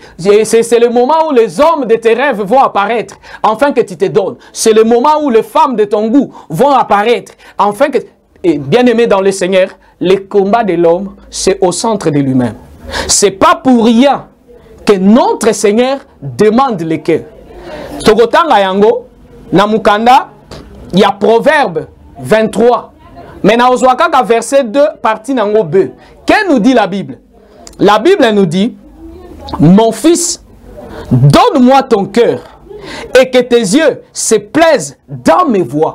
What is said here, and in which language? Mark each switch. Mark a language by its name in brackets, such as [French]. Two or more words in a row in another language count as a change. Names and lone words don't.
[French] C'est le moment où les hommes de tes rêves vont apparaître, afin que tu te donnes. C'est le moment où les femmes de ton goût vont apparaître, afin que... Et bien aimé dans le Seigneur, le combat de l'homme, c'est au centre de lui-même. C'est pas pour rien que notre Seigneur demande le cœur. [Lingala] Togotanga yango, na mukanda, [French] il y a Proverbe 23. [Lingala] Mais na ozwaka verset 2, partie nango B. [French] Qu'est-ce nous dit la Bible? La Bible nous dit, mon fils, donne-moi ton cœur et que tes yeux se plaisent dans mes voies.